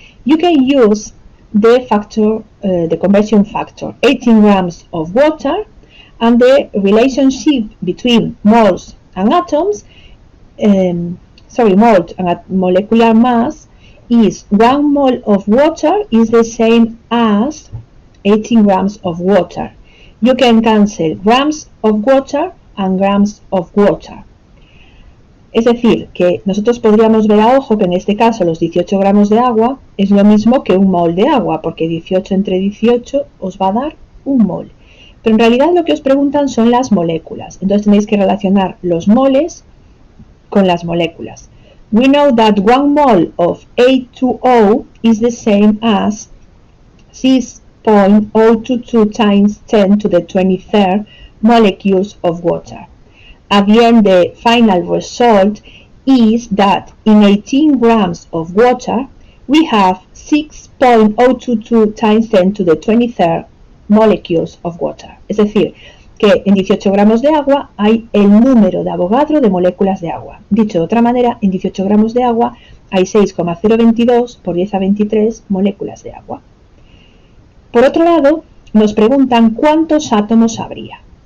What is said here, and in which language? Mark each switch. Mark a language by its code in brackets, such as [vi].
[en] You can use the factor, the conversion factor, 18 grams of water, and the relationship between moles and atoms, moles and molecular mass is 1 mole of water is the same as 18 grams of water. You can cancel grams of water and grams of water. [es] Es decir, que nosotros podríamos ver a ojo que en este caso los 18 gramos de agua es lo mismo que 1 mol de agua, porque 18 entre 18 os va a dar 1 mol. Pero en realidad lo que os preguntan son las moléculas. Entonces tenéis que relacionar los moles con las moléculas. [en] We know that 1 mole of H2O is the same as 6.022 times 10 to the 23rd molecules of water. At the end, the final result is that in 18 grams of water, we have 6.022 times 10 to the 23rd molecules of water. [es] Es decir, que en 18 gramos de agua hay el número de Avogadro de moléculas de agua. Dicho de otra manera, en 18 gramos de agua hay 6,022 por 10 a 23 moléculas de agua. Por otro lado, nos preguntan cuántos átomos habría.